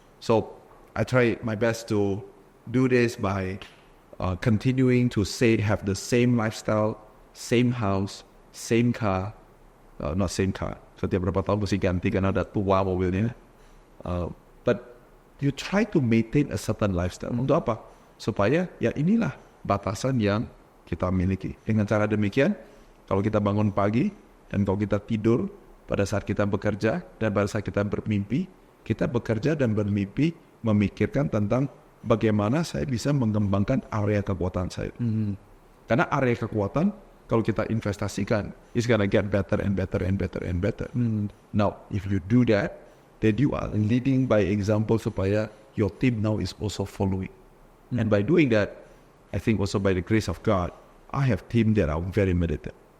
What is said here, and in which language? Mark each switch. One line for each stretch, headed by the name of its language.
English: So I try my best to do this by continuing to have the same lifestyle, same house, same car, not same car.
Indonesian: Setiap berapa tahun mesti ganti karena udah tua mobilnya.
English: But you try to maintain a certain lifestyle.
Indonesian: Untuk apa? Supaya ya inilah batasan yang kita miliki. Dengan cara demikian, kalau kita bangun pagi dan kalau kita tidur pada saat kita bekerja dan pada saat kita bermimpi, kita bekerja dan bermimpi memikirkan tentang bagaimana saya bisa mengembangkan area kekuatan saya. Karena area kekuatan kalau kita investasikan,
English: it's gonna get better and better and better and better. Now, if you do that, then you are leading by example supaya your team now is also following. And by doing that, I think also by the grace of God, I have team that are very meditative.